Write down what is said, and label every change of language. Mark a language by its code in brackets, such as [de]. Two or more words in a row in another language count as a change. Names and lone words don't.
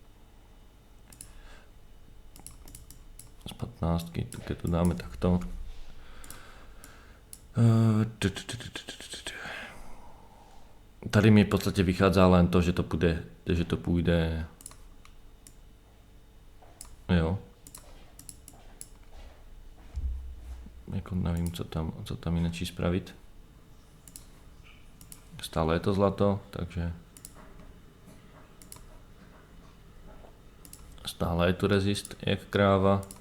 [sk] Z 15, keď to dáme takto. Tady mi v podstate vychádza len to, že to pôjde, jo. [cs] Jako nevím, co tam inačí spravit. Stále je to zlato, takže stále je tu rezist jak kráva.